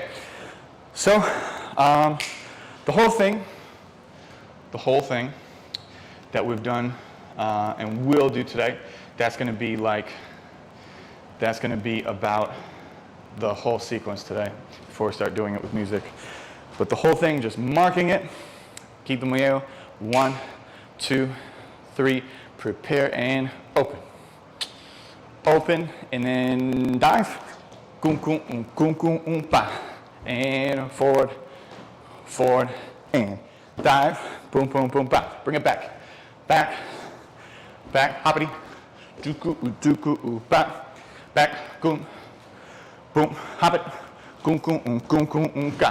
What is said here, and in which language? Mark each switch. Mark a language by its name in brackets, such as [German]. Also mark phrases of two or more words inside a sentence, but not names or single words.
[English] So the whole thing that we've done and will do today, that's going to be about the whole sequence today before we start doing it with music. But the whole thing, just marking it, keep the muelle, 1, 2, 3, prepare and open. Open and then dive, kum kum kum pa, and forward, and dive, boom boom boom pa. Bring it back, hoppity, duku pa, back, goom, boom, hop it, goom ka.